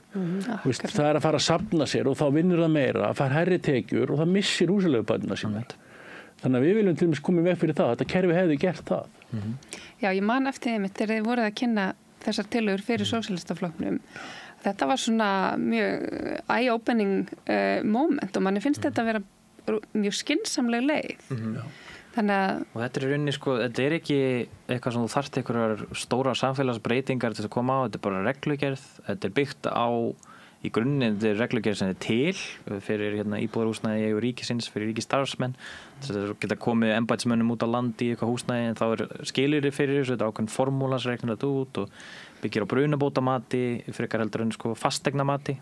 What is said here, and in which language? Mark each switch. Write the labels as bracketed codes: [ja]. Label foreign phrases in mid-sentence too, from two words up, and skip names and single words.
[is] Það er að fara að safna sér og þá vinnur það meira, að fara hærri tekjur og það missir húsaleigubæturnar sínar. Þannig að við viljum til dæmis koma í veg fyrir það, þetta kerfi hefði gert það. Já, ég man eftir þeim þegar þið voruð að kynna þessar tillögur fyrir sósíalistaflokknum. Þetta var svona mjög [en] eye-opening moment [is] og manni finnst þetta að vera mjög skynsamleg leið. Og þetta er í rauninni þetta er ekki eitthvað sem þú þarft einhverjar stóra samfélagsbreytingar til að koma á, þetta er bara reglugerð, þetta er byggt á í grunninn, þetta er reglugerð sem er til fyrir íbúðarhúsnæði í eigu ríkisins, fyrir ríkisstarfsmenn, þetta geta komið embættismönnum út á landi í eitthvað húsnæði en þá er skilyrði fyrir þessu, þetta er ákveðin formúla sem reiknar þetta út og byggir á brunabótamati frekar heldur en fasteignamati.